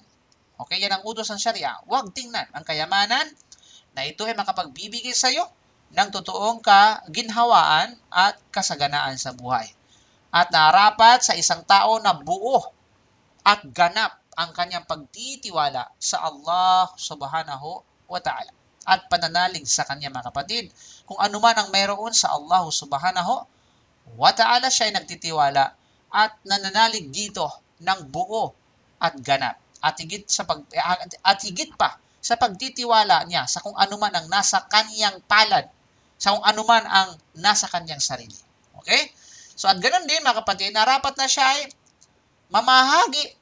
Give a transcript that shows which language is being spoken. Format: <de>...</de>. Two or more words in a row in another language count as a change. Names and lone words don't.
<tl>Okay, yan ang utos ng Sharia. Huwag tingnan ang kayamanan na ito ay makapagbibigay sa iyo ng totoong kaginhawaan at kasaganaan sa buhay. At narapat sa isang tao na buo at ganap ang kanyang pagtitiwala sa Allah</tl> <ar>سبحانه وتعالى</ar> <tl>at pananalig sa kanya, mga kapatid. Kung ano man ang mayroon sa Allah</tl> <ar>سبحانه وتعالى,</ar> <tl>siya ay nagtitiwala at nananalig dito ng buo at ganap. At higit pa sa pagtitiwala niya sa kung ano man ang nasa kanyang palad, sa kung ano man ang nasa kanyang sarili. Okay? So at ganoon din, mga kapatid, narapat na siya ay mamahagi.</tl>